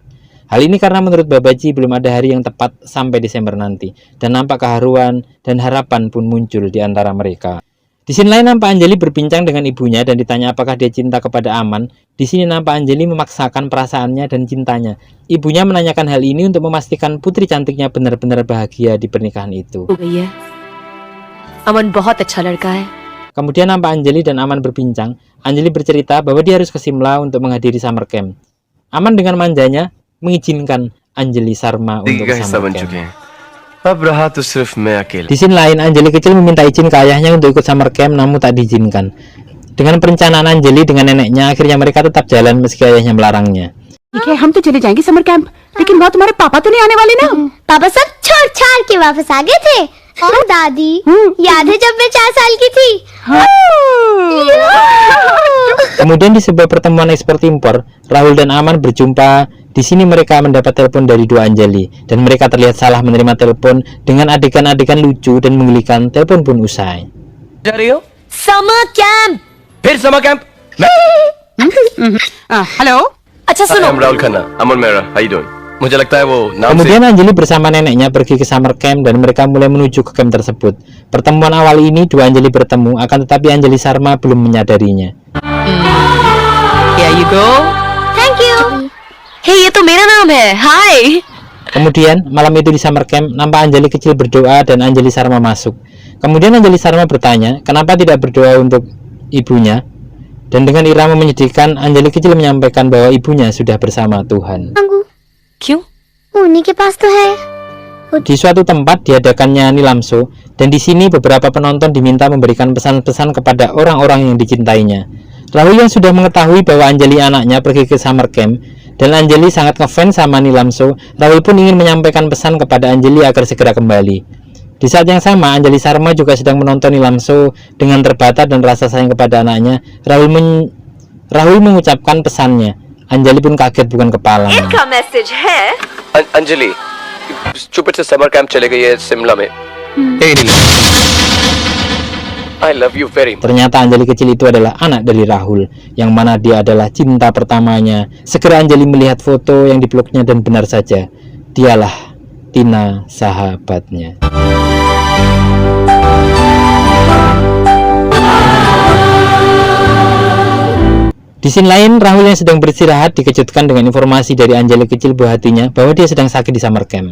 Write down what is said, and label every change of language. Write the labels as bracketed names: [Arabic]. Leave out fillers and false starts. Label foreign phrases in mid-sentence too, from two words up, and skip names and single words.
[Indonesian] Hal ini karena menurut Babaji belum ada hari yang tepat sampai Desember nanti, dan nampak keharuan dan harapan pun muncul di antara mereka. Di sini lain nampak Anjali berbincang dengan ibunya dan ditanya apakah dia cinta kepada Aman. Di sini nampak Anjali memaksakan perasaannya dan cintanya. Ibunya menanyakan hal ini untuk memastikan putri cantiknya benar-benar bahagia di pernikahan itu. [Hindi] अमन बहुत अच्छा लड़का है. [Indonesian] Kemudian nampak Anjali dan Aman berbincang. Anjali bercerita bahwa dia harus ke Simla untuk menghadiri [English] summer camp. [Indonesian] Aman dengan manjanya mengizinkan Anjali Sarma untuk [English] summer camp. [Hindi] अब रहा तो सिर्फ मैं अकेला. [Indonesian] Di sini lain, Anjali kecil meminta izin ke ayahnya untuk ikut [English] summer camp, [Indonesian] namun tak diizinkan. Dengan perencanaan Anjali dengan neneknya, akhirnya mereka tetap jalan meski ayahnya melarangnya. [Hindi] ठीक है, हम तो चले जाएंगे [English] summer camp, [Hindi] लेकिन वहाँ तुम्हारे पापा तो नहीं आने वाले ना? पापा सब छोड़ छाड़ के वापस आ गए थे। और दादी याद है जब मैं 4 साल की थी? [Indonesian] Kemudian di sebuah pertemuan ekspor impor, Rahul dan Aman berjumpa. Di sini mereka mendapat telepon dari dua Anjali dan mereka terlihat salah menerima telepon dengan adegan-adegan lucu dan menggelikan. Telepon pun usai. [Hindi] जा रही हो? [English] summer camp. [Hindi] फिर [English] summer camp? [Hindi] हेलो, अच्छा सुनो. [English] I'm Rahul Khanna. Aman Mehra. How you doing? [Hindi] मुझे लगता है वो नाम से [Indonesian] Kemudian Anjali bersama neneknya pergi ke [English] summer camp [Indonesian] dan mereka mulai menuju ke camp tersebut. Pertemuan awal ini dua Anjali bertemu, akan tetapi Anjali Sarma belum menyadarinya. [English] Here you go. thank you. [Hindi] Hey, ये तो मेरा नाम है. [English] Hi. [Indonesian] Kemudian malam itu di [English] summer camp [Indonesian] nampak Anjali kecil berdoa dan Anjali Sarma masuk. Kemudian Anjali Sarma bertanya kenapa tidak berdoa untuk ibunya. Dan dengan irama menyedihkan Anjali kecil menyampaikan bahwa ibunya sudah bersama Tuhan. [Hindi] क्यों? उन्हीं के पास तो है। [Indonesian] Di suatu tempat diadakannya Nilamso dan di sini beberapa penonton diminta memberikan pesan-pesan kepada orang-orang yang dicintainya. Rahul yang sudah mengetahui bahwa Anjali anaknya pergi ke [English] summer camp [Indonesian] dan Anjali sangat ngefans sama Nilamso, Rahul pun ingin menyampaikan pesan kepada Anjali agar segera kembali. Di saat yang sama, Anjali Sarma juga sedang menonton Nilamso dengan terbata dan rasa sayang kepada anaknya. Rahul mengucapkan pesannya. Anjali pun kaget bukan kepalanya. [Hindi] इनका मैसेज है. अंजलि चुप से [English] summer camp [Hindi] चले गई है शिमला में. [English] I love you very much. [Indonesian] Ternyata Anjali kecil itu adalah anak dari Rahul, yang mana dia adalah cinta pertamanya. Segera Anjali melihat foto yang dipeluknya dan benar saja, dialah Tina sahabatnya. Di sini lain, Rahul yang sedang beristirahat dikejutkan dengan informasi dari Anjali kecil buah hatinya bahwa dia sedang sakit di [English] summer camp.